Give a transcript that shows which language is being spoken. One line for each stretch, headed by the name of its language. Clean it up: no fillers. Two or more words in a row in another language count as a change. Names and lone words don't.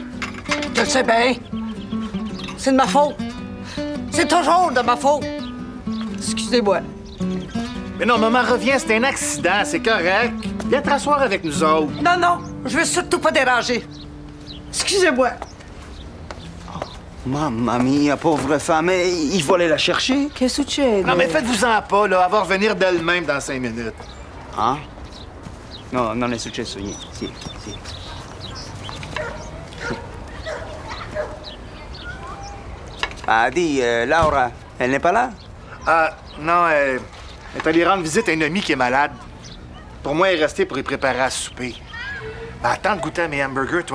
French: Je sais bien. C'est de ma faute. C'est toujours de ma faute. Excusez-moi. Mais non, maman, reviens, c'est un accident, c'est correct. Viens te rasseoir avec nous autres. Non, non, je veux surtout pas déranger. Excusez-moi.
Italian: Mamma mia,
French: pauvre femme, il faut aller la chercher.
Italian: Che succede?
French: Non, mais faites-vous-en pas, là, elle va revenir d'elle-même dans 5 minutes. Hein?
Italian: No, non è successo niente. Sì, sì.
French: Ah, dis, Laura, elle n'est pas là? Ah, non, elle est allée rendre visite à une amie qui est malade. Pour moi, elle est restée pour y préparer à souper. Ben, attends de goûter à mes hamburgers, toi.